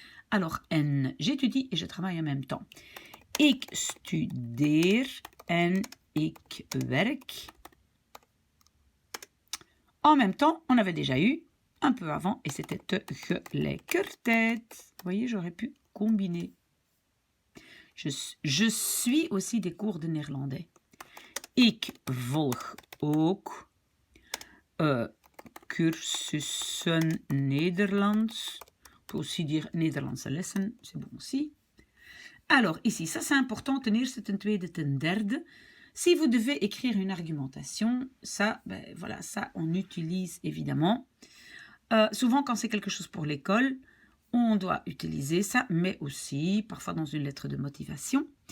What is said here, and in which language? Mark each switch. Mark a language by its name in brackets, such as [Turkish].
[French] Alors, en, j'étudie et je travaille en même temps. [Dutch] Ik studeer en ik werk. [French] En même temps, on avait déjà eu un peu avant et c'était tegelijkertijd. Vous voyez, j'aurais pu combiner. Je suis aussi des cours de néerlandais. [Dutch] Ik volg ook cursussen Nederlands. [French] On peut aussi dire Nederlandse lessen, c'est bon aussi. Alors, ici, ça c'est important, [Dutch] ten eerste, ten tweede, ten derde. [French] Si vous devez écrire une argumentation, ça, ben, voilà, ça on utilise évidemment. Souvent, quand c'est quelque chose pour l'école, on doit utiliser ça, mais aussi parfois dans une lettre de motivation.